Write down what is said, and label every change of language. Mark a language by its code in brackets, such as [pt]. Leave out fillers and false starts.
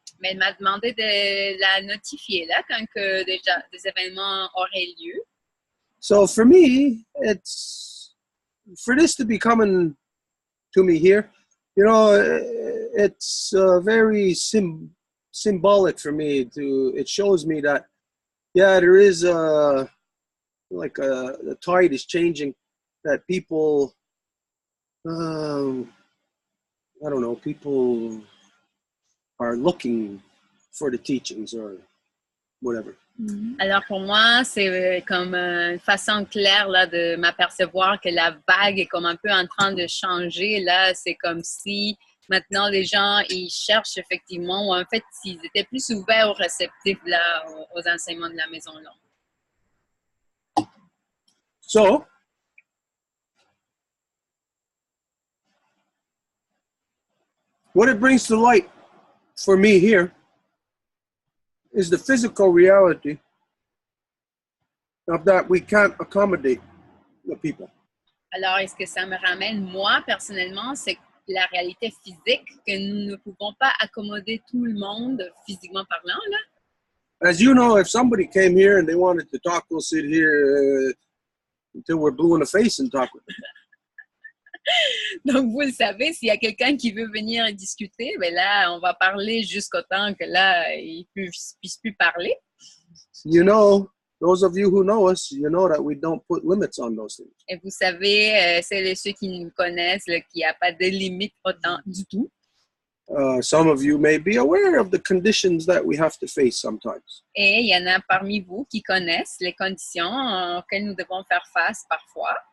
[fr] Mais elle m'a demandé de la notifier là quand que déjà des événements auraient lieu. [en] So for me, it's for this to be coming to me here, you know, it's very symbolic for me. It shows me that, yeah, there is like the tide is changing, that people, I don't know, people are looking for the teachings or whatever. [fr] Alors pour moi, c'est comme une façon claire là, de m'apercevoir que la vague est comme un peu en train de changer. Là, c'est comme si maintenant les gens ils cherchent effectivement, ou en fait, s'ils étaient plus ouverts ou réceptifs là, aux enseignements de la maison longue. [en] So, what it brings to light for me here is the physical reality of that we can't accommodate the people. [fr] Alors, est-ce que ça me ramène, moi, personnellement, c'est la réalité physique que nous ne pouvons pas accommoder tout le monde, physiquement parlant, là. [en] As you know, if somebody came here and they wanted to talk, we'll sit here until we're blue in the face and talk with them. [fr] Donc, vous le savez, s'il y a quelqu'un qui veut venir discuter, ben là, on va parler jusqu'au temps que là, il ne puisse plus parler. [en] You know, those of you who know us, you know that we don't put limits on those things. [fr] Et vous savez, celles et ceux qui nous connaissent, qu'il n'y a pas de limite autant du tout. [en] Some of you may be aware of the conditions that we have to face sometimes. [fr] Et il y en a parmi vous qui connaissent les conditions auxquelles nous devons faire face parfois.